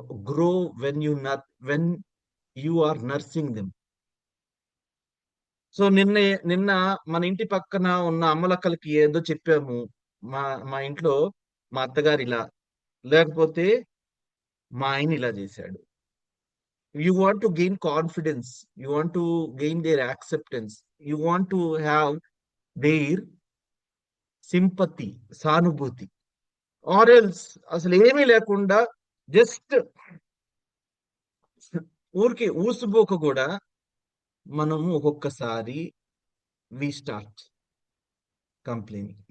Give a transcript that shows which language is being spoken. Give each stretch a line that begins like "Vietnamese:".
English: Grow when you are nursing them.
Telugu: So నిన్న మన ఇంటి పక్కన ఉన్న అమ్మలక్కలకి ఏదో చెప్పాము. మా మా ఇంట్లో మా అత్తగారు ఇలా, లేకపోతే మా ఆయన ఇలా చేశాడు.
English: You want to gain confidence. You want to gain their acceptance. You want to have their sympathy,
Telugu: సానుభూతి.
English: or else
Telugu: అసలు ఏమీ లేకుండా జస్ట్ ఊరికి ఊసుపోక కూడా మనము ఒక్కొక్కసారి
English: We start complaining.